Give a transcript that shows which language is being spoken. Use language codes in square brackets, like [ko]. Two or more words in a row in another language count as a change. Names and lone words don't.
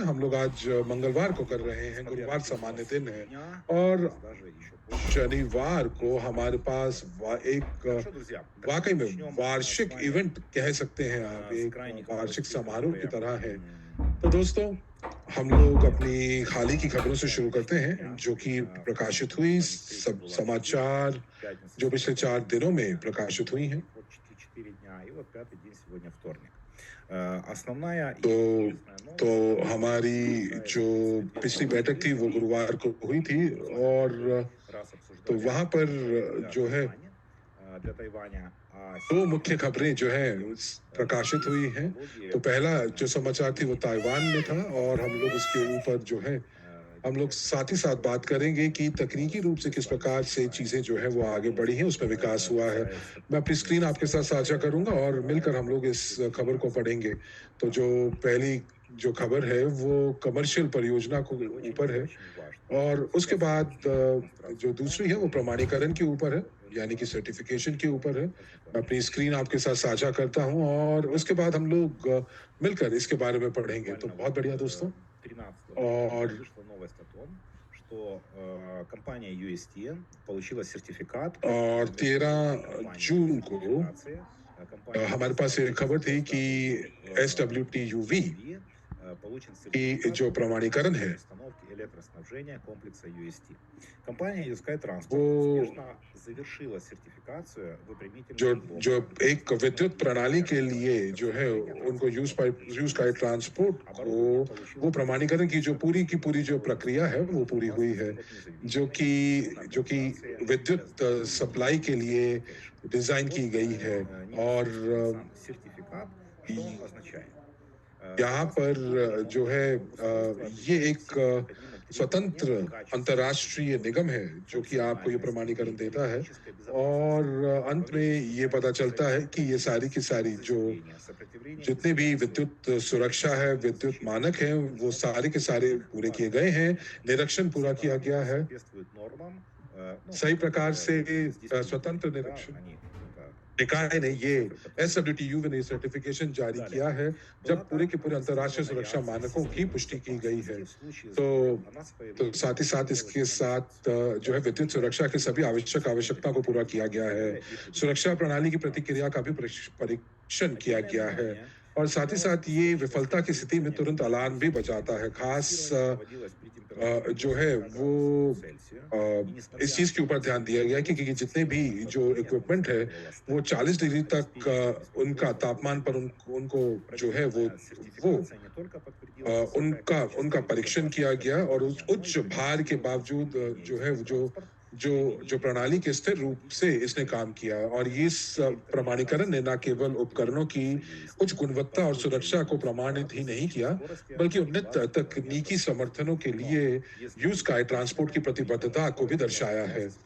[hi] हम लोग आज मंगलवार को कर रहे हैं, गुरुवार सामान्य दिन है, और शनिवार को हमारे पास एक वाकई में वार्षिक इवेंट कह सकते हैं आप, एक वार्षिक समारोह की तरह है। तो दोस्तों हम लोग अपनी हाल ही की खबरों से शुरू करते हैं, जो कि प्रकाशित हुई सब समाचार जो पिछले 4 दिनों में प्रकाशित हुई हैं। [ru] Вот 4 дня, и вот пятый день сегодня вторник. Основная и [hi] तो [ru] интересная [hi] तो [ru] новость, [hi] हमारी जो [ru] касается [hi] पिछली [ru] справедливого [hi] बैठक थी वो [ru] Зеленский. [hi] गुरुवार को हुई थी और [ru] Раз [hi] तो [ru] обсуждали [hi] वहाँ पर [ru] проект для [hi] जो है [ru] Тайваня, для Тайваня, а 2 сейчас [hi] मुख्य खबरें जो हैं प्रकाशित [ru] есть [hi] हुई हैं। [ru] технологии [hi] तो पहला जो समाचार थी वो [ru] увеличения [hi] ताइवान में था और हम लोग उसके ऊपर जो है हम लोग साथ ही साथ बात करेंगे कि तकनीकी रूप से किस प्रकार से चीज़ें जो है वो आगे बढ़ी हैं, उसमें विकास हुआ है। मैं अपनी स्क्रीन आपके साथ साझा करूँगा और मिलकर हम लोग इस खबर को पढ़ेंगे। तो जो पहली जो खबर है वो कमर्शियल परियोजना को ऊपर है [ru] очень важно. [hi] और उसके [ru] Сейчас [hi] बाद [ru] очень много [hi] जो [ru] демонстраций [hi] दूसरी है वो [ru] Тайваня, [hi] प्रमाणीकरण के ऊपर है, यानी कि [ru] это [hi] सर्टिफिकेशन के ऊपर है। मैं अपनी [ru] ознакомиться [hi] स्क्रीन आपके साथ साझा करता हूँ और उसके बाद हम लोग मिलकर इसके बारे में पढ़ेंगे। तो [ru] буквально [hi] बहुत बढ़िया दोस्तों। [ru] 13 ноября [hi] और [ru] вышла новость о том, что компания UST получила сертификат [hi] और [ru] международной [hi] 13 [ru] компании по [hi] जून को [ru] сертификации. Компания [hi] हमारे पास एक खबर थी कि SWTUV [ru] SWTUV получен [hi] की [ru] сертификат [hi] जो प्रमाणीकरण [ru] для [hi] है [ru] установки электроснабжения комплекса UST. Компания USky Transport [hi] वो [ru] успешно завершила сертификацию [hi] जो [ru] выпрямительного [hi] जो [ru] блока [hi] एक [ru] установки [hi] विद्युत प्रणाली के लिए जो है [ru] электроснабжения [hi] उनको [ru] транспортного [hi] यूज का [ru] предприятия. [hi] ट्रांसपोर्ट को [ru] Оборудование получило [hi] वो प्रमाणीकरण की जो पूरी जो [ru] международный [hi] प्रक्रिया है [ru] сертификат [hi] वो पूरी हुई [ru] безопасности [hi] है [ru] от [hi] जो [ru] независимой [hi] कि [ru] инвестиционной [hi] जो कि [ru] организации [hi] विद्युत सप्लाई के [ru] SWTUV [hi] लिए [ru] Certification. [hi] डिजाइन [ru] Вот [hi] की गई है और [ru] непосредственно сам сертификат, что он означает? [hi] यहाँ [ru] Согласно [hi] पर [ru] документу, [hi] जो है [ru] устройство [hi] ये [ru] отвечает [hi] एक [ru] всем необходимым требованиям [hi] स्वतंत्र [ru] качества [hi] अंतर्राष्ट्रीय निगम है जो कि आपको ये [ru] функциональности [hi] प्रमाणीकरण [ru] и [hi] देता है [ru] технической [hi] और [ru] безопасности, [hi] अंत में [ru] управления [hi] ये पता [ru] специальными [hi] चलता है कि ये सारी की [ru] средствами [hi] सारी जो [ru] заземления, сопротивления [hi] जितने भी [ru] изоляции, [hi] विद्युत सुरक्षा है, विद्युत [ru] защиты [hi] मानक हैं, वो सारे के सारे पूरे किए गए हैं, निरीक्षण [ru] все [hi] पूरा किया गया [ru] параметры [hi] है, [ru] соответствуют нормам, [hi] सही प्रकार से [ru] с дисциплиной. [hi] स्वतंत्र [ru] Да, [hi] निरीक्षण [ru] они это [hi] निकाय ने ये [ru] цифры, которые [hi] SWTU ने सर्टिफिकेशन जारी [ru] далее. [hi] किया है [ru] Была [hi] जब पूरे के [ru] также [hi] पूरे अंतर्राष्ट्रीय सुरक्षा [ru] протестирована [hi] मानकों की [ru] система [hi] पुष्टि की गई है [ru] безопасности в случае [hi] तो [ru] сбоя. Она с [hi] तो [ru] появлением [hi] साथ ही साथ इसके साथ जो है विद्युत सुरक्षा के सभी आवश्यकता को पूरा किया गया है सुरक्षा प्रणाली की प्रतिक्रिया का भी परीक्षण किया [ru] Отдельное [hi] गया है [ru] внимание [hi] और साथ ही [ru] уделялось [hi] साथ ये [ru] точности [hi] विफलता की स्थिति में तुरंत [ru] выполнения [hi] अलार्म भी [ru] предписаний. [hi] बजाता है खास [ru] Тестирование проводилось при температуре до [hi] जो है [ru] 40 [hi] वो [ru] градусов Цельсия. И [hi] इस [ru] несмотря [hi] चीज के ऊपर [ru] на [hi] ध्यान दिया गया कि जितने भी [ru] система [hi] जो [ru] необходимо [hi] इक्विपमेंट है वो [ru] соответствовала [hi] 40 डिग्री [ru] стандартам, [hi] तक [ru] обеспечивая [hi] उनका [ru] беспилотный [hi] तापमान पर उनको जो है [ru] Проведенная [hi] वो [ru] сертификация не только подтвердила высокое [hi] उनका [ru] качество [hi] उनका [ru] и [hi] परीक्षण किया [ru] безопасность [hi] गया और [ru] оборудования, [hi] उस [ru] но [hi] उच्च [ru] и [hi] भार के [ru] продемонстрировала [hi] बावजूद [ru] стремление [hi] जो है [ru] Южский [hi] जो [ru] транспорт [hi] जो [ru] к [hi] जो [ru] применению [hi] प्रणाली के स्थिर रूप से [ru] технологических [hi] इसने काम [ru] решений. [hi] किया और ये इस प्रमाणीकरण ने न केवल उपकरणों की उच्च गुणवत्ता और सुरक्षा को प्रमाणित ही नहीं किया बल्कि उन्नत तकनीकी समर्थनों के लिए यूज स्काई ट्रांसपोर्ट की प्रतिबद्धता को भी दर्शाया है